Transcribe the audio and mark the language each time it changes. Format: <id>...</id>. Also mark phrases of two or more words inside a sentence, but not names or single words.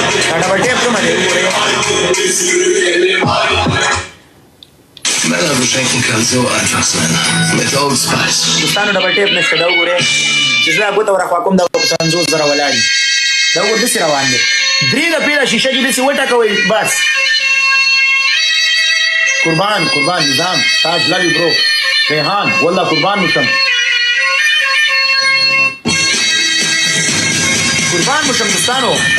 <en>double tape</en> <ps>کومه دی وګورئ.</ps> <de>Männer beschenken kann so einfach sein. Mit Old Spice.</de> <ps>دوستانو</ps> <en>double tape</en> <ps>نشته. دا وګورئ چې زه ګوته ورخوا کوم دا په 50,000 ولاړ دي. دا وګور داسې روان دی. درې دپې دا شیشه کې داسې وټکوئ بس. قربان نظام تاج لوي برو ریحان والله قربان مشم دوستانو.</ps>